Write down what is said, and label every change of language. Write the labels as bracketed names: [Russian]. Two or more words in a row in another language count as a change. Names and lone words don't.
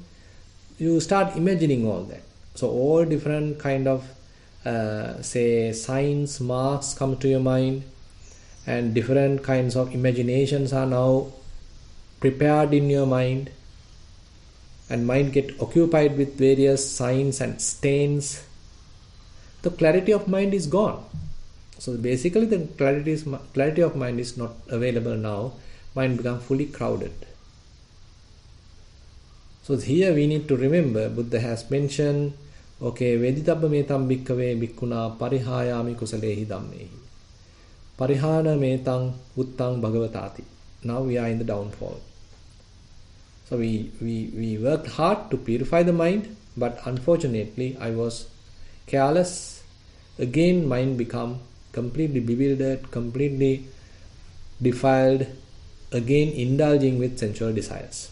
[English] You start imagining all that. So all different kind of signs, marks come to your mind, and different kinds of imaginations are now prepared in your mind, and mind get occupied with various signs and stains. The clarity of mind is gone. So basically the clarity of mind is not available now. Mind becomes fully crowded. So here we need to remember, Buddha has mentioned, okay, [Pali] Veditabba metam bhikkhave bhikkhuna parihayami kusalehi dhammehi. Parihana metang uttang bhagavatati. [English] Now we are in the downfall. So we worked hard to purify the mind, but unfortunately I was careless. Again mind become completely bewildered, completely defiled, again indulging with sensual desires.